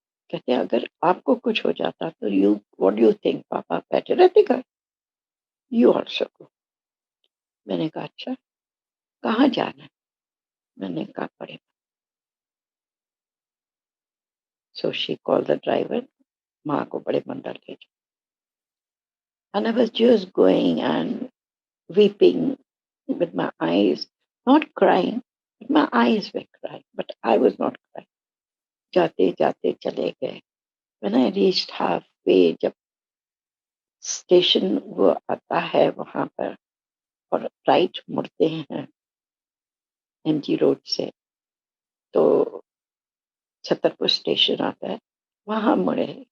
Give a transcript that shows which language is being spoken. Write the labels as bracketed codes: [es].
[hi] कहते हैं अगर आपको कुछ हो जाता तो [en] you what do you think, [hi] पापा बैठे रहते घर, [en] You also go. [hi] मैंने कहा अच्छा, कहाँ जाना है? मैंने कहा बड़े। [en] so she call the driver, [hi] माँ को बड़े मंदिर ले जाओ। [en] And I was just going and weeping with my eyes, not crying, but my eyes were crying, but I was not crying. [hi] जाते जाते चले गए। [en] When I reached halfway, [hi] जब स्टेशन वो आता है वहां पर और राइट मुड़ते हैं एमजी रोड से, तो छतरपुर स्टेशन आता है, वहां मुड़े।